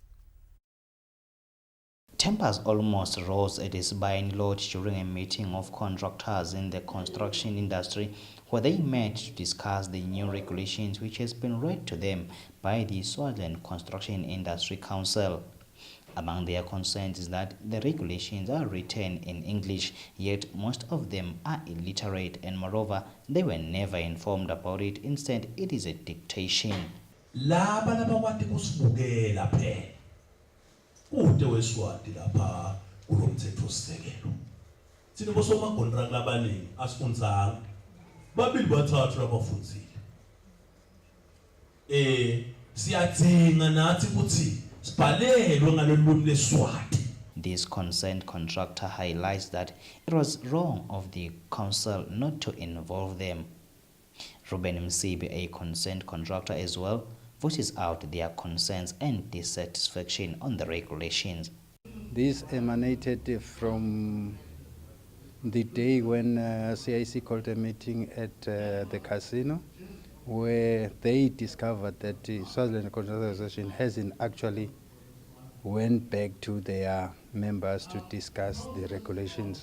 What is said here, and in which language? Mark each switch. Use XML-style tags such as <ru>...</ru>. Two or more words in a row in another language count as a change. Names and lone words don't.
<en>Tempers almost rose at Espine Lodge during a meeting of contractors in the construction industry where they met to discuss the new regulations which has been read to them by the Swaziland Construction Industry Council. Among their concerns is that the regulations are written in English, yet most of them are illiterate, and moreover, they were never informed about it. Instead, it is a dictation.</en> <ss>Ude weSwati lapha kulomthetho sisekelo sine bosoma contract labaningi asifundzanga babili bathathu labafundzile siyadzinga nathi ukuthi sibhalelwe ngalolimi leSwati.</ss> <en>This concerned contractor highlights that it was wrong of the council not to involve them. Ruben Msibi, a concerned contractor as well, voices out their concerns and dissatisfaction on the regulations. This emanated from the day when CIC called a meeting at the casino, where they discovered that the Swaziland Contractors Association hasn't actually went back to their members to discuss the regulations.</en>